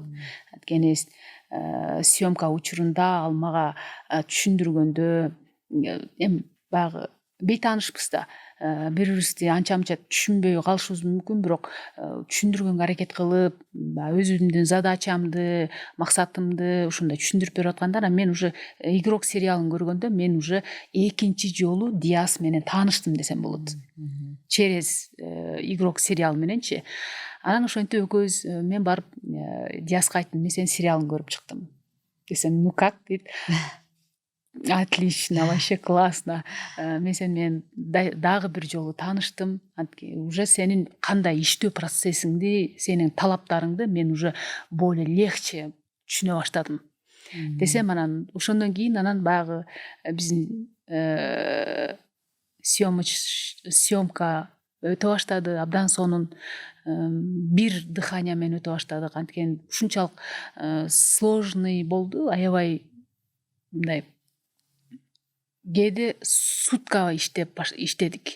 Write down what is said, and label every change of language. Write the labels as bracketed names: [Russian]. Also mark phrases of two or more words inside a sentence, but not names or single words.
[Kyrgyz] Анткени съемка учурунда ал мага түшүндүргөндө эми баягы бейтаанышпыз да, бири бирибизди анча мынча түшүнбөй калышыбыз мүмкүн, бирок түшүндүргөнгө аракет кылып, өзүмдүн задачамды, максатымды ушундай түшүндүрүп берип атканда, анан мен уже Игрок сериалын көргөндө мен уже экинчи жолу Диас менен тааныштым десем болот. Через Игрок сериал мененчи. Анан ошентип экөөбүз мен барып Диаска айттым, мен сенин сериалыңды көрүп чыктым десем, [Russian] ну как [Kyrgyz] дейт. [Russian] Отлично, вообще классно. [Kyrgyz] Мен сени менен дагы бир жолу тааныштым. Уже сенин кандай иштөө процессиңди, сенин талаптарыңды мен уже [Russian] более легче [Kyrgyz] түшүнө баштадым десем, анан ошондон кийин анан баягы биздин съемка өтө баштады. Абдан сонун бир дыхание менен өтө баштадык. Анткени ушунчалык сложный болду, аябай мындай кээде сутка иштедик.